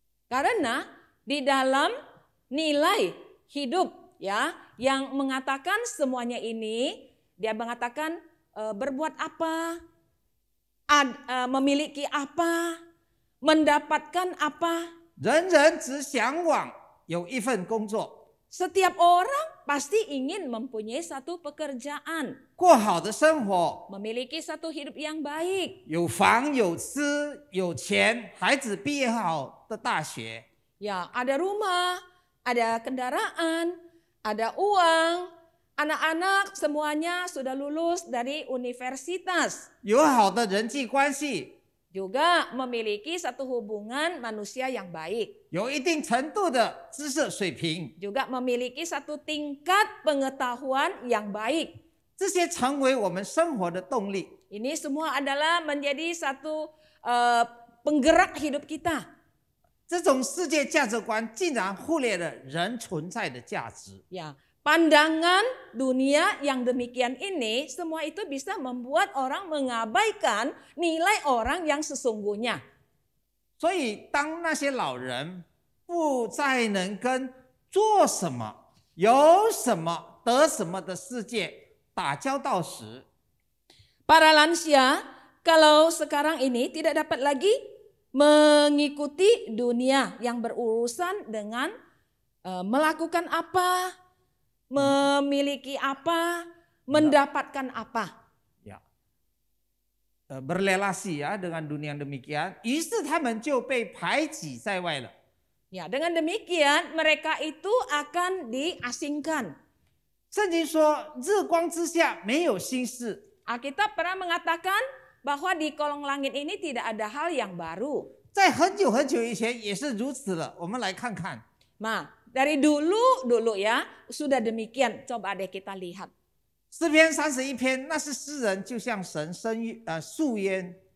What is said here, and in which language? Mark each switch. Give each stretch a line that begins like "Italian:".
Indonesian: Karena di dalam nilai hidup ya yang mengatakan semuanya ini, dia mengatakan berbuat apa, memiliki apa, mendapatkan apa.
Chinese: 人人只向往有一份工作，
Indonesian: Setiap orang pasti ingin mempunyai satu pekerjaan,
Chinese: 过好的生活，
Indonesian: memiliki satu hidup yang baik.
Chinese: 有房有吃有钱，孩子毕业好的大学，
Indonesian: Ya, ada rumah, ada kendaraan, ada uang, anak-anak semuanya sudah lulus dari universitas.
Chinese: 有好的人际关系，
Indonesian: Juga memiliki satu hubungan manusia yang baik.
Chinese: 有一定程度的知识水平，
Indonesian: Juga memiliki satu tingkat pengetahuan yang baik.
Chinese: 这些成为我们生活的动力。
Indonesian: Ini semua adalah menjadi satu penggerak hidup kita.
Chinese: 这种世界价值观竟然忽略了人存在的价值。
Indonesian: Ya, pandangan dunia yang demikian ini semua itu bisa membuat orang mengabaikan nilai orang yang sesungguhnya.
Chinese: 所以，当那些老人不再能跟做什么、有什么、得什么的世界打交道时，
Indonesian: Para lansia kalau sekarang ini tidak dapat lagi mengikuti dunia yang berurusan dengan melakukan apa, memiliki apa, mendapatkan apa. berrelasi ya dengan dunia yang demikian，
Chinese: 于是他们就被排挤在外了。
Indonesian: Ya, dengan demikian mereka itu akan diasingkan.
Chinese: 圣经说，日光之下没有新事。
Indonesian: Alkitab pernah mengatakan bahwa di kolong langit ini tidak ada hal yang baru.
Chinese: 在很久很久以前也是如此了。我们来看看，
Indonesian: Nah, dari dulu ya sudah demikian. Coba deh kita lihat.
Chinese: 诗篇31篇，那是诗人就像神诉冤。